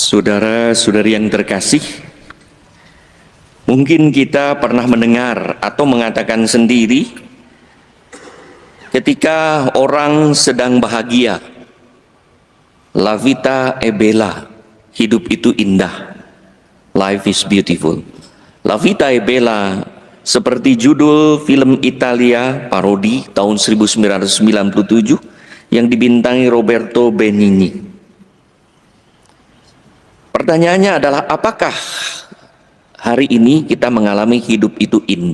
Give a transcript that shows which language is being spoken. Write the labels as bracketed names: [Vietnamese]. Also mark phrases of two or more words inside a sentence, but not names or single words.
[Indonesian] Saudara-saudari yang terkasih, mungkin kita pernah mendengar atau mengatakan sendiri ketika orang sedang bahagia, [Italian] la vita è bella, [Indonesian] hidup itu indah, [English] life is beautiful. [Indonesian] La vita è bella seperti judul film Italia parodi tahun 1997 yang dibintangi Roberto Benigni. Pertanyaannya adalah, apakah hari ini kita mengalami hidup itu indah?